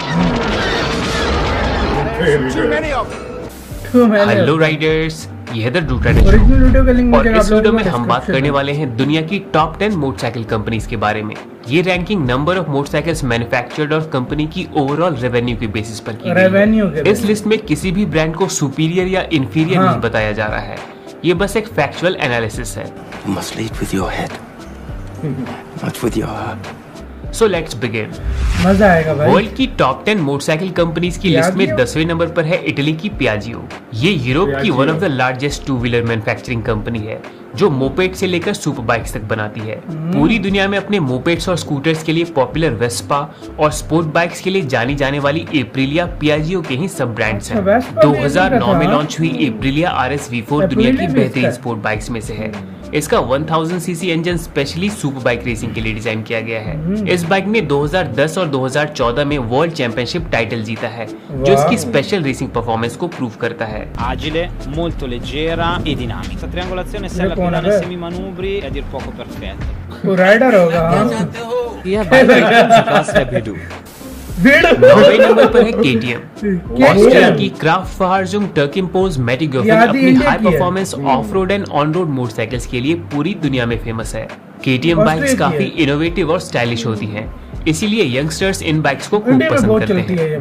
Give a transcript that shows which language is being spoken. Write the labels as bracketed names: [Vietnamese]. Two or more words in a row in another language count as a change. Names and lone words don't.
[English] hello riders, [Hindi] यह द ड्रू ट्रेडर शो और इस वीडियो में हम बात करने वाले हैं दुनिया की [English] top 10 motorcycle companies [Hindi] के बारे में। ये रैंकिंग [English] number of motorcycles manufactured [Hindi] और कंपनी की [English] overall revenue [Hindi] के बेसिस पर की गई है। इस लिस्ट में किसी भी ब्रांड को सुपीरियर या इंफीरियर नहीं बताया जा रहा है। ये बस एक [English] factual analysis [Hindi] है। [English] You must lead with your head, not with your heart. so let's begin. [Hindi] मजा आएगा भाई। वर्ल्ड की [English] top 10 motorcycle companies [Hindi] की लिस्ट में 10वें नंबर पर है इटली की पियाजियो। ये यूरोप की [English] one of the largest two wheeler manufacturing company [Hindi] है, जो मोपेड से लेकर [English] super bikes [Hindi] तक बनाती है। पूरी दुनिया में अपने मोपेड्स और स्कूटर्स के लिए पॉपुलर वेस्पा और [English] sport bikes [Hindi] के लिए जानी जाने वाली एप्रिलिया पियाजियो के ही सब ब्रांड्स हैं। 2009 में लॉन्च हुई एप्रिलिया RS V4 दुनिया की बेहतरीन [English] sport bikes [Hindi] में से है। इसका 1000 [English] cc engine specially super bike racing [Hindi] के लिए डिजाइन किया गया है। इस बाइक ने 2010 और 2014 में [English] world championship title [Hindi] जीता है, जो इसकी [English] special racing performance [Hindi] को प्रूव करता है। [Italian] Agile, molto leggera e dinamica. Questa triangolazione sella pedale semi-manubri è a dir poco perfetta. [Hindi] तो राइडर होगा। नौवें नंबर पर है KTM। ऑस्ट्रिया की क्राफ्ट फहारजुंग टर्किम्पोज मैटिगोफन अपनी [English] high performance off road and on road motorcycles [Hindi] के लिए पूरी दुनिया में फेमस है। [English] KTM bikes [Hindi] काफी इनोवेटिव और स्टाइलिश होती हैं, इसीलिए यंगस्टर्स इन बाइक्स को खूब पसंद करते हैं।